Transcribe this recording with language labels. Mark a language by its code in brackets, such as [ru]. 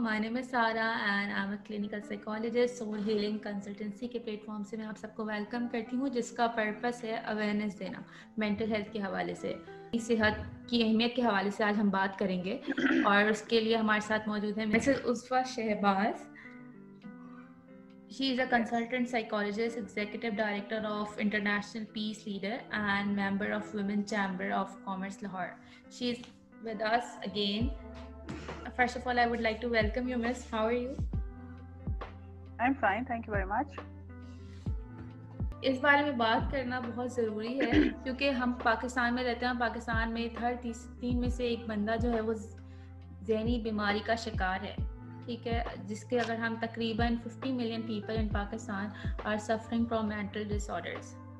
[en] My name is Sara and I'm a clinical psychologist. [hi] Soul Healing Consultancy के platform से मैं आप सबको वेलकम करती हूँ, जिसका पर्पस है अवेयरनेस देना मेंटल हेल्थ के हवाले से। सेहत की अहमियत के हवाले से आज हम बात करेंगे और उसके लिए हमारे साथ मौजूद है Mrs उस्फा Shahbaz. [en] She is a consultant psychologist, executive director of International Peace Leader and member of Women Chamber of Commerce Lahore. She is with us again. First of all, I would like to welcome you, Miss. How are you? I'm fine, thank you very much. [hi] इस बारे में बात करना बहुत ज़रूरी है क्योंकि हम पाकिस्तान में रहते हैं. पाकिस्तान में हर 3 में से एक बंदा जो है वो ज़हनी बीमारी का शिकार है. ठीक है, जिसके अगर हम तकरीबन [en] 50 million people in Pakistan are suffering from mental disorders.